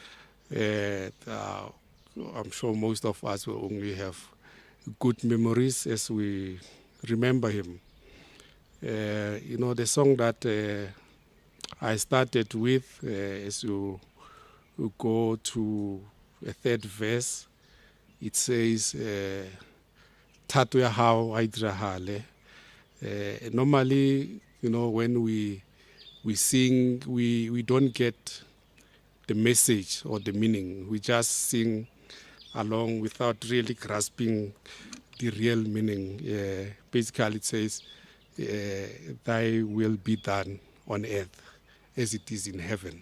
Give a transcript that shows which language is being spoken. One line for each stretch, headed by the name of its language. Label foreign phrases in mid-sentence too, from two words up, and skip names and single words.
English: I'm sure most of us will only have good memories as we remember him. The song that I started with, as you go to a third verse, it says, Tato ya hao aidrahale. Normally, when we sing, we don't get the message or the meaning. We just sing along without really grasping the real meaning. Basically, it says, thy will be done on earth as it is in heaven.